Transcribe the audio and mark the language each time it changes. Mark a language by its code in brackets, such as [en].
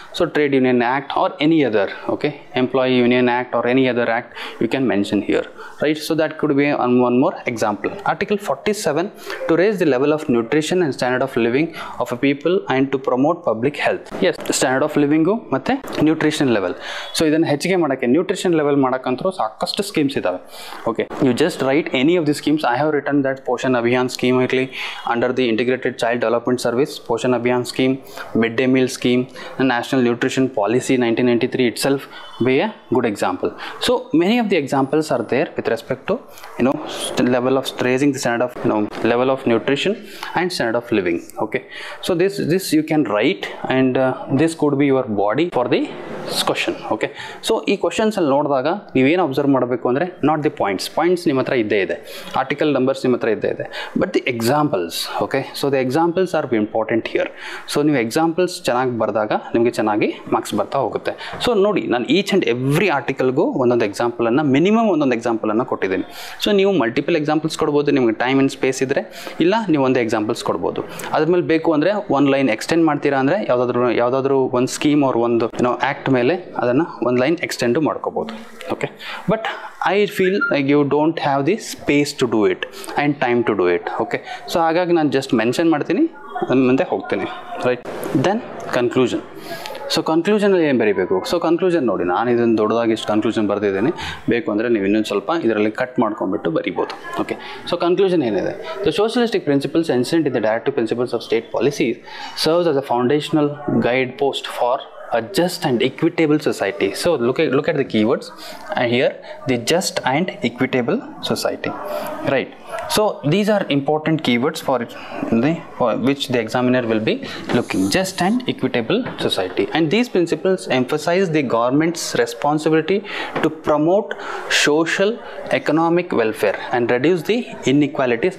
[en] So Trade Union Act or any other, okay, Employee Union Act or any other act you can mention here, right. So that could be one more example. Article 47 to raise the level of nutrition and standard of living of a people and to promote public health. Yes, standard of living ಮತ್ತೆ nutrition level. [kn] So ಇದನ್ನು ಹೆಚ್ಚಿಗೆ ಮಾಡೋಕ್ಕೆ nutrition level ಮಾಡೋಕ್ಕಂತರೂ ಸಾಕಷ್ಟು schemes ಇದಾವೆ, okay. [en] You just write any of the schemes. I have written that Poshan Abhiyan scheme under the Integrated Child Development Service, Poshan Abhiyan scheme, midday meal scheme, the National Nutrition Policy 1993 itself be a good example. So many of the examples are there with respect to level of raising the standard of level of nutrition and standard of living, okay. So this you can write, and this could be your body for the question, okay. [kn] So ಈ questions ಅಲ್ಲಿ ನೋಡಿದಾಗ ನೀವೇನು observe ಮಾಡಬೇಕು ಅಂದರೆ not the points ನಿಮ್ಮ ಹತ್ರ ಇದ್ದೇ ಇದೆ, ಆರ್ಟಿಕಲ್ ನಂಬರ್ಸ್ ನಿಮ್ಮ ಹತ್ರ ಇದ್ದೇ ಇದೆ, but the examples, okay. [en] So the examples are important here. [kn] So ನೀವು ಎಕ್ಸಾಂಪಲ್ಸ್ ಚೆನ್ನಾಗಿ ಬರೆದಾಗ ನಿಮಗೆ ಚೆನ್ನಾಗಿ ಮಾರ್ಕ್ಸ್ ಬರ್ತಾ ಹೋಗುತ್ತೆ. ಸೊ ನೋಡಿ, ನಾನು ಈಚ್ ಆ್ಯಂಡ್ ಎವ್ರಿ ಆರ್ಟಿಕಲ್ಗೂ ಒಂದೊಂದು ಎಕ್ಸಾಂಪಲನ್ನು, ಮಿನಿಮಮ್ ಒಂದೊಂದು ಎಕ್ಸಾಂಪಲನ್ನು ಕೊಟ್ಟಿದ್ದೀನಿ. ಸೊ ನೀವು ಮಲ್ಟಿಪಲ್ ಎಕ್ಸಾಂಪಲ್ಸ್ ಕೊಡ್ಬೋದು, ನಿಮಗೆ ಟೈಮ್ ಆ್ಯಂಡ್ ಸ್ಪೇಸ್ ಇದ್ದರೆ, ಇಲ್ಲ ನೀವು ಒಂದೇ ಎಕ್ಸಾಂಪಲ್ಸ್ ಕೊಡ್ಬೋದು. ಅದ್ರ ಮೇಲೆ ಬೇಕು ಅಂದರೆ ಒಂದು ಲೈನ್ ಎಕ್ಸ್ಟೆಂಡ್ ಮಾಡ್ತೀರಾ ಅಂದರೆ ಯಾವುದಾದ್ರೂ ಒಂದು ಸ್ಕೀಮ್ ಅವ್ರ ಒಂದು ಆ್ಯಕ್ಟ್ ಮೇಲೆ ಅದನ್ನು ಒಂದು ಲೈನ್ ಎಕ್ಸ್ಟೆಂಡು ಮಾಡ್ಕೋಬೋದು, okay. [en] But I feel like you don't have the space to do it and time to do it, okay. [kn] So ಹಾಗಾಗಿ ನಾನು ಜಸ್ಟ್ ಮೆನ್ಷನ್ ಮಾಡ್ತೀನಿ, ಮುಂದೆ ಹೋಗ್ತೀನಿ, ರೈಟ್. Then conclusion. ಸೊ ಕನ್ಕ್ಲೂಷನಲ್ಲಿ ಏನು ಬರೀಬೇಕು? ಸೊ ಕನ್ಕ್ಲೂಷನ್ ನೋಡಿ, ನಾನು ಇದನ್ನು ದೊಡ್ಡದಾಗಿ ಇಷ್ಟು ಕನ್ಕ್ಲೂಷನ್ ಬರೆದಿದ್ದೀನಿ. ಬೇಕು ಅಂದರೆ ನೀವು ಇನ್ನೊಂದು ಸ್ವಲ್ಪ ಇದರಲ್ಲಿ ಕಟ್ ಮಾಡ್ಕೊಂಡ್ಬಿಟ್ಟು ಬರಿಬೋದು, ಓಕೆ. ಸೊ ಕನ್ಕ್ಲೂಷನ್ ಏನಿದೆ? [en] The socialistic principles enshrined in the directive principles of state policies serves as a foundational guide post for a just and equitable society. So look at the keywords here, the just and equitable society, right. So these are important keywords for which the examiner will be looking. Just and equitable society, and these principles emphasize the government's responsibility to promote social economic welfare and reduce the inequalities.